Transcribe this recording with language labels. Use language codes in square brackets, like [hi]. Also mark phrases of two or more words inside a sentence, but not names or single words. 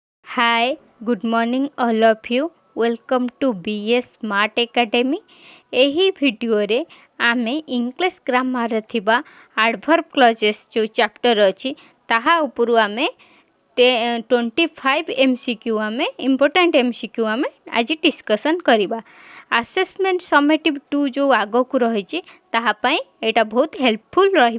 [en] Hi, good morning all of you. Welcome to BS Smart Academy. [or] ଏହି ଭିଡ଼ିଓରେ ଆମେ [en] English grammar [or] ଥିବା [en] adverb clauses [or] ଯେଉଁ ଚାପ୍ଟର ଅଛି ତାହା ଉପରୁ ଆମେ 25 MCQ ଆମେ [en] important MCQ [or] ଆମେ ଆଜି ଡିସ୍କସନ୍ କରିବା। [en] assessment summative [or] 2 ଯେଉଁ ଆଗକୁ ରହିଛି ତାହା ପାଇଁ ଏଇଟା ବହୁତ ହେଲ୍ପଫୁଲ୍ ରହିବ।